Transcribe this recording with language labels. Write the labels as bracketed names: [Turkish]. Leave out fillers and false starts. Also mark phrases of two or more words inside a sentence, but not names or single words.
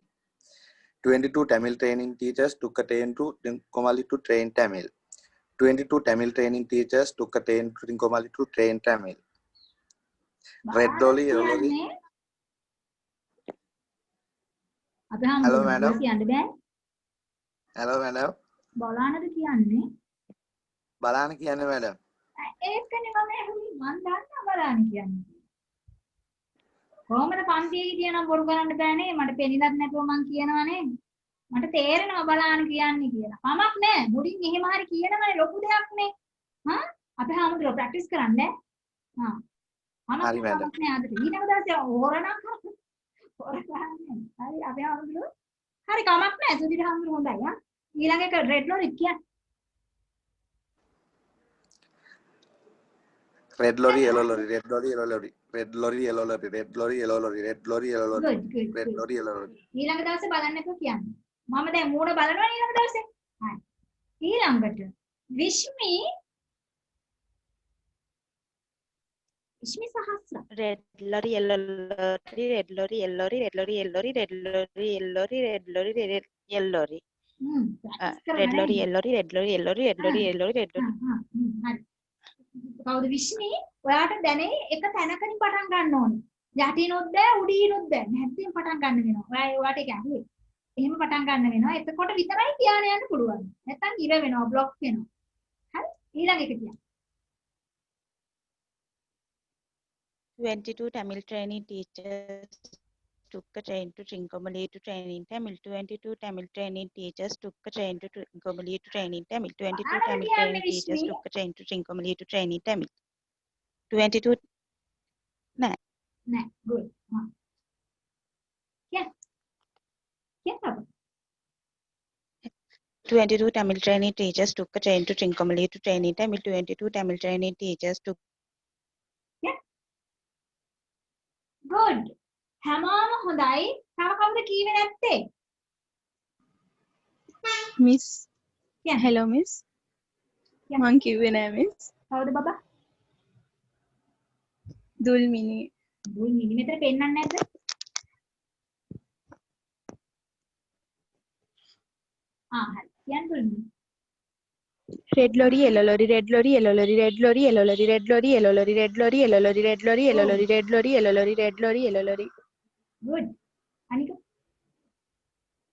[English] 22 Tamil training teachers took a train to Trincomalee to train Tamil. 22 Tamil training teachers took a train to Trincomalee to train Tamil. Red lorry, yellow lorry. Hello, madam. Hello, madam. [Sinhala] බලන්නද කියන්නේ? බලන්න කියන්නේ madam. ඒකනේ මම දන්නා බලන්න කියන්නේ. කොහොමද පන්තියේ කියනවා බොරු කරන්න බෑනේ මට පෙනිලක් නැතුව මං කියනවානේ. මට තේරෙනවා බලන්න කියන්නේ කියලා. කමක් නෑ. මුලින් එහෙම හරි කියනවනේ ලොකු දෙයක් නේ. අපි හැමෝටම ප්‍රැක්ටිස් කරන්න. හරි madam. නෑ අද ඊළඟ දවසේ ඕරණක් හරි අපි හැමෝටම හරි කමක් නෑ. සුදිර හැමෝටම හොඳයි. ඊළඟ එක [English] red lorry [Sinhala] කියන්නේ [English] Red lorry, yellow lorry, red lorry, yellow lorry, red lorry, yellow lorry, red lorry, yellow lorry, red lorry, yellow lorry, red lorry, yellow lorry. [Sinhala] ඊළඟ දවසේ බලන්න එපා කියන්නේ. මම දැන් මූණ බලනවා ඊළඟ දවසේ. හරි. ඊළඟට විශ්මි සහස්‍ර. [English] Red lorry, yellow lorry, red lorry, yellow lorry, red lorry, yellow lorry, red lorry, yellow lorry, red lorry, yellow lorry. Red lorry, yellow lorry, red lorry, yellow lorry, red lorry, yellow lorry, red lorry. [Sinhala] හරි. කවුද විශ්මි? ඔයාට දැනේ එක තැනකින් පටන් ගන්න ඕනේ. යටිනුත් බෑ උඩිනුත් බෑ. නැත්නම් පටන් ගන්න වෙනවා. ඔයාට ඒක ඇහුවේ. එහෙම පටන් ගන්න වෙනවා. එතකොට විතරයි ධානය යන්න පුළුවන්. නැත්නම් ඉර වෙනවා, બ્લોක් වෙනවා. හරි? ඊළඟ එක කියන්න. [English] 22 Tamil training teachers took a train to Trincomalee to train in Tamil. 22 Tamil training teachers took a train to Trincomalee to train in Tamil. 22 Tamil training teachers took a train to Trincomalee to train in Tamil. 22 Nah, good. Yeah. 22 Tamil training teachers took a train to Trincomalee to train in Tamil. 22 Tamil training teachers took. Good. [Sinhala] හැමෝම හොඳයි. තව කවුද කීවේ නැත්තේ? [English] Miss. Yeah. Hello, miss. Yeah. [Sinhala] මං කිව්වේ නෑ miss. කවුද බබා? දුල්මිනි. දුල්මිනි මෙතන පෙන්නන්නේ නැද්ද? හරි. කියන්න දුල්මිනි. [English] Red lorry, yellow lorry, red lorry, yellow lorry, red lorry, yellow lorry, red lorry, yellow lorry, red lorry, yellow lorry, red lorry, yellow lorry, red lorry, yellow lorry, red lorry, yellow lorry. Good. Anika?